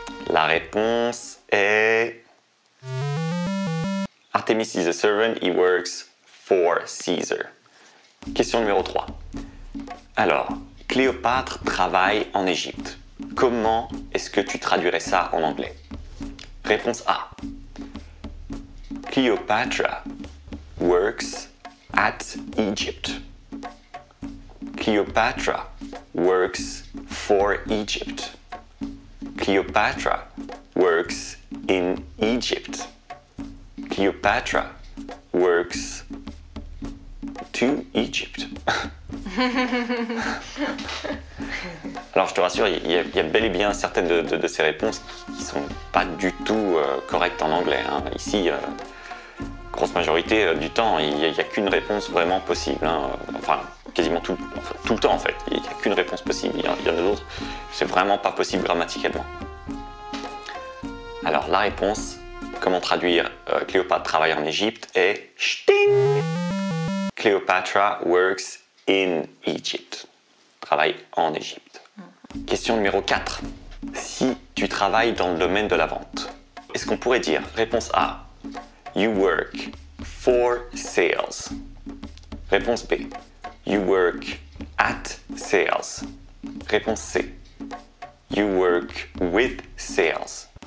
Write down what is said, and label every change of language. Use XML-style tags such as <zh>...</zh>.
<fr>La réponse est</fr> <en>Artemis is a servant, he works for Caesar.</en> <fr>Question numéro 3. Alors, Cléopâtre travaille en Égypte. Comment est-ce que tu traduirais ça en anglais? Réponse A.</fr> <en>Cleopatra works at Egypt. Cleopatra works for Egypt. Cleopatra works in Egypt. Cleopatra works to Egypt.</en> <fr>Alors je te rassure, il y a bel et bien certaines de ces réponses qui sont pas du tout correctes en anglais. Hein. Ici, grosse majorité du temps, il n'y a qu'une réponse vraiment possible. Hein. Enfin, quasiment tout le temps en fait. Il n'y a qu'une réponse possible. Il y en a d'autres, c'est vraiment pas possible grammaticalement. Alors la réponse, comment traduire Cléopâtre travaille en Égypte est Sting.</fr> <en>Cleopatra works in Egypt.</en> <fr>Travaille en Égypte. Question numéro 4. Si tu travailles dans le domaine de la vente, est-ce qu'on pourrait dire, réponse A,</fr> <en>you work for sales.</en> <fr>Réponse B,</fr> <en>you work at sales.</en> <fr>Réponse C,</fr> <en>you work with sales.</en>